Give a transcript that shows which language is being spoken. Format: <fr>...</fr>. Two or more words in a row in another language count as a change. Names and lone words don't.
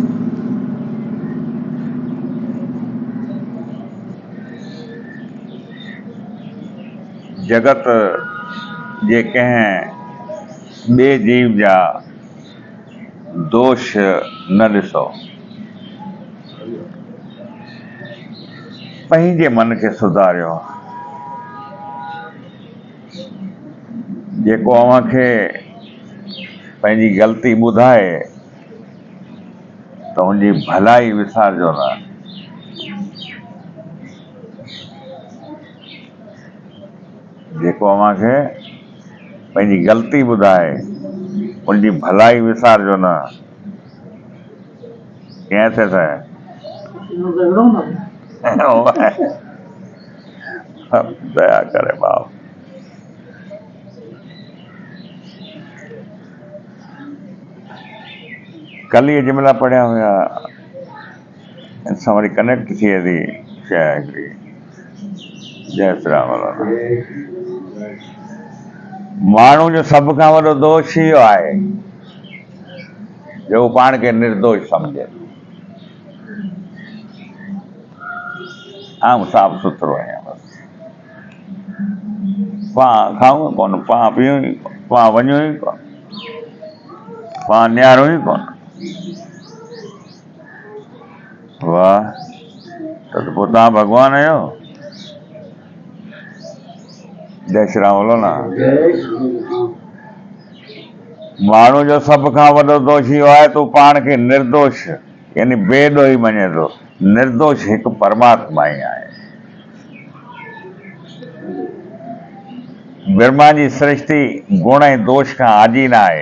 <sd>जगत जे कंहिं ॿिए जीव जा दोष न ॾिसो, पंहिंजे मन खे सुधारियो। जेको अव्हांखे पंहिंजी ग़लती ॿुधाए त हुनजी भलाई विसारजो न। जेको अव्हांखे पंहिंजी ग़लती ॿुधाए उनजी भलाई विसारजो न। कीअं थिए दया करे बाप। कल ये जुमिला पढ़िया हुया, इंसान वरी कनेक्ट थिए थी शइ हिकिड़ी। जय श्री राम। माण्हू जो सभ खां वॾो दोष इहो आहे जो हू पाण खे निर्दोष सम्झे। आउं साफ़ सुथरो आहियां, बसि पाण खाऊं कोन, पाण पीऊं ई कोन, पाण वञूं ई कोन, पाण निहारूं ई कोन। वाह, त पोइ तव्हां भॻवान आहियो। जय श्री राम। बोलो ना। माण्हू जो सभ खां वॾो दोष इहो आहे तूं पाण खे निर्दोष यानी बेॾोही मञे थो। निर्दोष हिकु परमात्मा ई आहे। ब्रह्मा जी सृष्टि गुण ऐं दोष खां आजी न आहे।</sd>